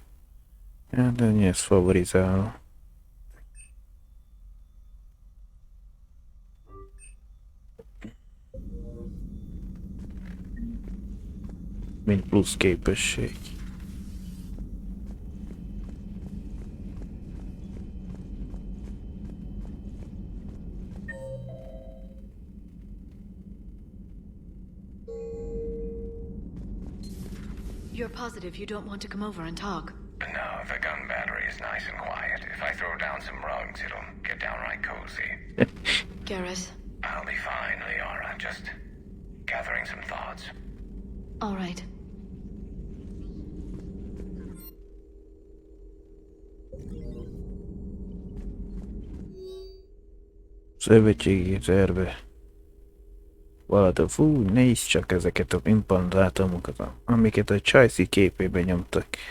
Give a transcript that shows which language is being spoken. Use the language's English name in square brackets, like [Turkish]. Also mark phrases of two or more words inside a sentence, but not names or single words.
[Hungarian] Hát, de én ezt favorizálom. Mint plusz képesség. [English] You're positive you don't want to come over and talk? No, the gun battery is nice and quiet. If I throw down some rugs, it'll get downright cozy. Garrus? I'll be fine, Liara. Just gathering some thoughts. All right. [Hungarian] Szövetségi terve. Valahogy fú, nézd csak ezeket a implantátumokat, amiket a Csajci képében nyomtak.